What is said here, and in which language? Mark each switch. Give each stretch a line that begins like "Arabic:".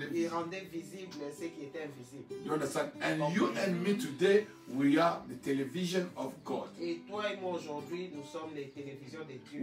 French: rendait visible ce qui était invisible.
English: You understand? And you and me today, we are the television of God.
French: Et toi et moi aujourd'hui, nous sommes les télévisions de Dieu.